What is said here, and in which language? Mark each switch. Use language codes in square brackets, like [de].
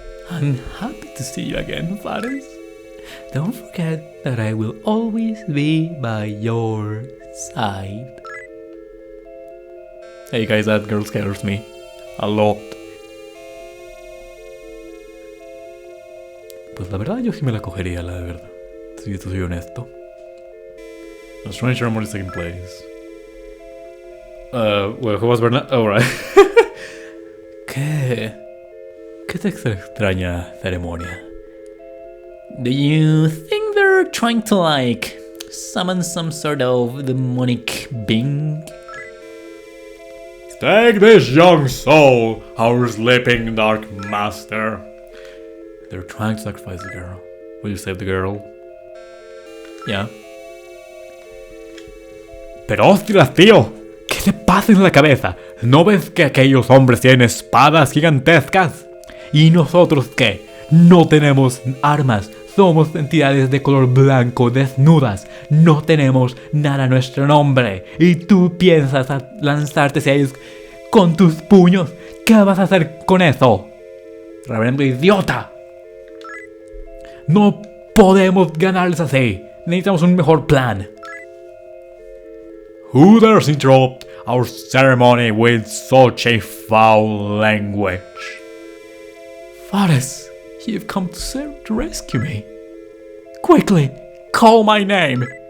[en] I'm happy to see you again, Fares. Don't forget that I will always be by your side. Hey guys, that girl scares me a lot. [es] Pues la verdad yo sí me la cogería, la verdad. Si yo soy honesto. [en] A strange ceremony is taking place. Well, who was Bernard? Oh, right. [es] ¿Qué es esta extraña ceremonia? [en] Do you think they're trying to like summon some sort of demonic being? Take this young soul, our sleeping dark master. They're trying to sacrifice the girl. Will you save the girl? Yeah. [es] Pero hostias, tío, ¿qué te pasa en la cabeza? ¿No ves que aquellos hombres tienen espadas gigantescas? ¿Y nosotros qué? No tenemos armas. Somos entidades de color blanco desnudas. No tenemos nada a nuestro nombre. Y tú piensas a lanzarte hacia ellos con tus puños. ¿Qué vas a hacer con eso? Reverendo idiota. No podemos ganarles así. Necesitamos un mejor plan. [en] Who dares interrupt our ceremony with such a foul language? Fares, you've come to rescue me. Quickly, call my name.